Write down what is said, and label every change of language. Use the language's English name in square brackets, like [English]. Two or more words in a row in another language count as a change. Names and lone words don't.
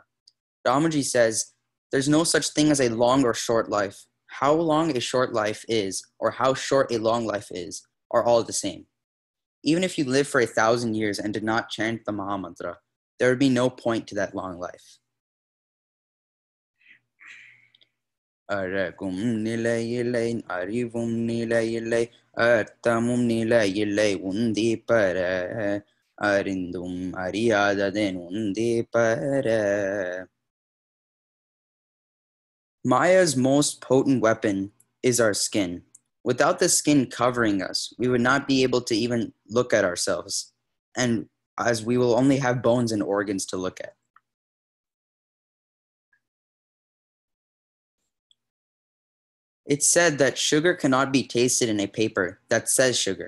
[English] Ramaji says, there's no such thing as a long or short life. How long a short life is, or how short a long life is, are all the same. Even if you live for 1,000 years and did not chant the Mahamantra, there would be no point to that long life. [Tamil] அறக்கும் நிலையில்லை, அறிவும் நிலையில்லை, அர்த்தமும் நிலையில்லை, உண்டி பற, அறிந்தும் அறியாதேன் உண்டி பற. [English] Maya's most potent weapon is our skin. Without the skin covering us, we would not be able to even look at ourselves, and as we will only have bones and organs to look at. It's said that sugar cannot be tasted in a paper that says sugar.